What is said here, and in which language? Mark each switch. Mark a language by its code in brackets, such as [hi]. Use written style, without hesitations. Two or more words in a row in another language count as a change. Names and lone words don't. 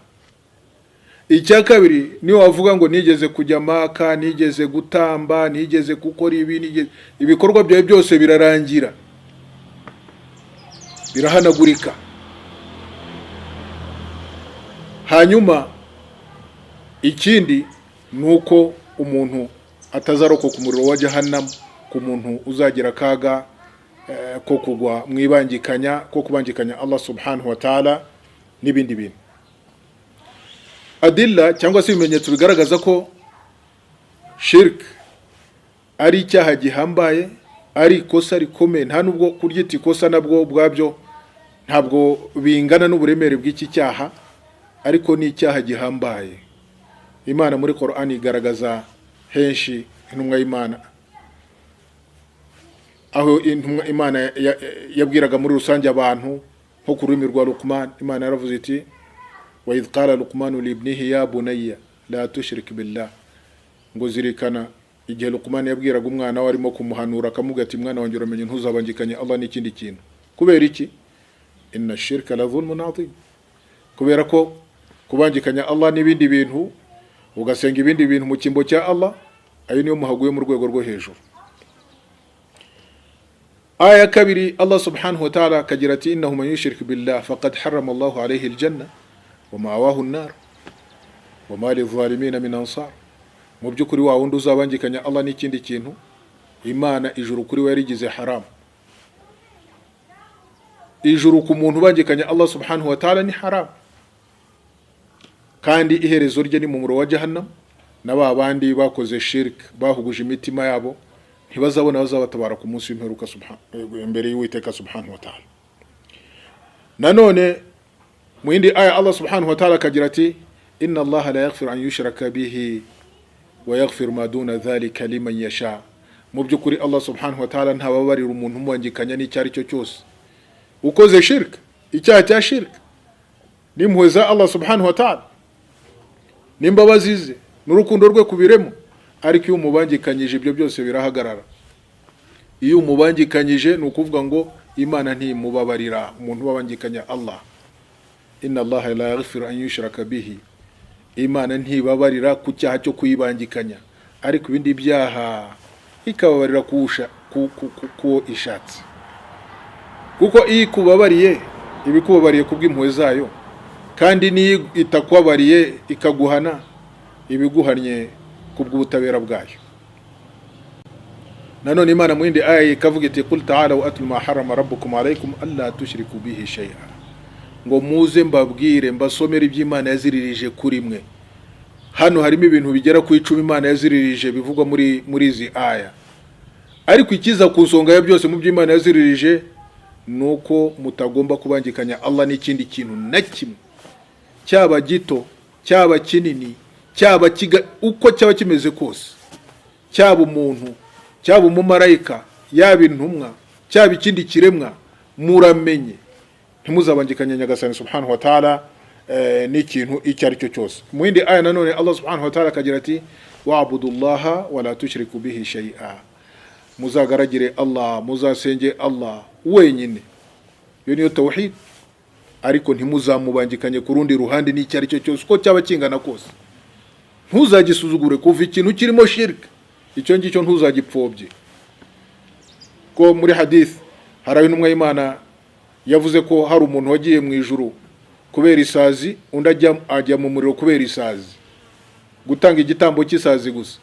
[rw] Icyakabiri niyo wavuga ngo nigeze kujya Maka, nigeze gutamba, nigeze gukora ibikorwa byawe byose birarangira, birahanagurika. Hanyuma ikindi nuko umuntu atazarokoka umuriro wa Jahannam, ku muntu uzagira kaga ko kugwa mwibangikanya, ko kubangikanya Allah [ar] سبحانه وتعالى [rw] n'ibindi bintu. Adilla cyangwa se ibimenyetso bigaragaza ko shirk ari icyaha gihambaye, ari ikosa rikomeye. Nta nubwo kuryita ikosa nabwo ubwabyo ntabwo bingana n'uburemere bw'iki cyaha, ariko ni icyaha gihambaye. Imana muri Qur'an igaragaza henshi intumwa y'Imana, aho intumwa Imana yabwiraga muri rusange abantu, nko ku rurimi rwa Luqman. Imana yaravuze iti [ar] وإذ قال لقمان لابنه يا بني لا تشرك بالله. [rw] Ngo zirikana igihe Luqman yabwiraga umwana we arimo kumuhanura, akamubwira ati mwana wanjye uramenye ntuzabangikanye Allah n'ikindi kintu. Kubera iki? [ar] إن الشرك لظلم عظيم. [rw] Kubera ko kubangikanya Allah n'ibindi bintu, ugasenga ibindi bintu mu kimbo cya Allah, ayo niyo muhaguye mu rwego rwo hejuru. Aya kabiri Allah [ar] سبحانه وتعالى [rw] akagira ati [ar] إنه من يشرك بالله فقد حرم الله عليه الجنة ومأواه النار وما للظالمين من أنصار. [rw] Mu byukuri wa wundi uzabangikanya Allah n'ikindi kintu, Imana ijuru kuri we yarigize haram. Ijuru ku muntu ubangikanya Allah [ar] سبحانه وتعالى [rw] ni haram, kandi iherezo rye ni mu muriro wa Jahannam. Na babandi bakoze shirk bahuguje imitima yabo ntibazabona bazabatabara ku munsi w'imperuka imbere y'Uwiteka [ar] سبحانه وتعالى. [rw] Nanone mu yindi aya Allah [ar] سبحانه وتعالى [rw] akagira ati [ar] إن الله لا يغفر أن يشرك به ويغفر ما دون ذلك لمن يشاء. [rw] Mu byukuri Allah [ar] سبحانه وتعالى [rw] ntababarira umuntu umwangikanya n'icyari cyo cyose. Ukoze shirk, icyaha cya shirk, n'impuhwe za Allah [ar] سبحانه وتعالى [rw] n'imbabazi ze n'urukundo rwe kubiremo, ariko iyo umubangikanyije ibyo byose birahagarara. Iyo umubangikanyije ni ukuvuga ngo Imana ntimubabarira umuntu ubangikanya Allah. [ar] إن الله لا يغفر أن يشرك به. [rw] Imana ntibabarira ku cyaha cyo kuyibangikanya, ariko ibindi byaha ikababarira ku ishatse. Kuko iyi kubabariye ibikubabariye kubw'impuhwe zayo, kandi niyo itakwabariye ikaguhana ibiguhannye kubw'ubutabera bwayo. Nanone Imana mu yindi aya ikavuga iti [ar] قل تعالوا وأتل ما حرم ربكم عليكم ألا تشركوا به شيئا. [rw] Ngo muze mbabwire mbasomera iby'Imana yaziririje kuri mwe. Hano harimo ibintu bigera ku 10 Imana yaziririje bivugwa muri izi aya, ariko ikiza ku nsonga ya byose mu by'Imana yaziririje nuko mutagomba kubangikanya Allah n'ikindi kintu na kimwe, cyaba gito, cyaba kinini, cyaba uko cyaba kimeze kose, cyaba umuntu, cyaba umumarayika, yaba intumwa, cyaba ikindi kiremwa, muramenye ntimuzabangikanye Nyagasani [ar] سبحانه وتعالى [rw] n'ikintu icyo ari cyo cyose. Mu yindi aya nanone Allah [ar] سبحانه وتعالى [rw] akagira ati [ar] واعبدوا الله ولا تشركوا به شيئا. [rw] muzagaragire Allah, muzasenge Allah wenyine. Iyo niyo tawhid. Ariko ntimuzamubangikanye ku rundi ruhande n'icyo ari cyo cyose uko cyaba kingana kose. Ntuzagisuzugure kuva ikintu kirimo shirk, icyo ngicyo ntuzagipfobye. Ko muri hadith hari intumwa y'Imana yavuze ko hari umuntu wagiye mu ijuru kubera isazi, undi ajya mu muriro kubera isazi, gutanga igitambo cy'isazi gusa.